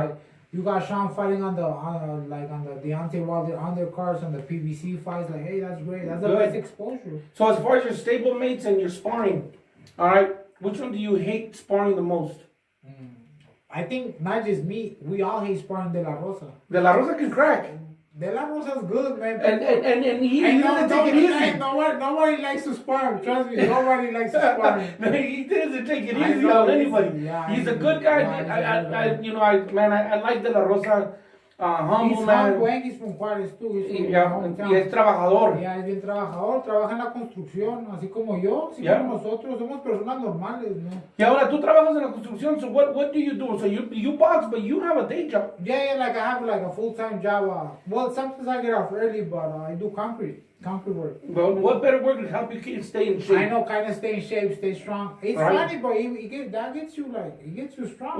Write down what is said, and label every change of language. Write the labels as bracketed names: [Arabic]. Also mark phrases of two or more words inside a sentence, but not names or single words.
[English] Like, you got Sean fighting on the Deontay Wilder undercards and the PBC fights. Like, hey, that's great. That's the best exposure. So as far as your stablemates and your sparring, all right, which one do you hate sparring the most? I think not just me. We all hate sparring De La Rosa. De La Rosa can crack. De La Rosa's good, man. And he doesn't take it easy. Nobody likes to spar. Trust me, nobody likes to spar. He doesn't take it easy on anybody. Yeah, he's a good guy. I like De La Rosa. Humble, he's man. humble, and he's from Juárez too. [Spanish] Y es trabajador. Ya, es bien trabajador, trabaja en la construcción, así como yo, así como nosotros, somos personas normales, ¿no? Y ahora tú trabajas en la construcción, [English] so what do you do? So you box, but you have a day job. Yeah, like I have like a full-time job. Well, sometimes I get off early, but I do concrete work. Well, what better work to help you stay in shape? I know, kind of stay in shape, stay strong. It's funny, but that gets you strong.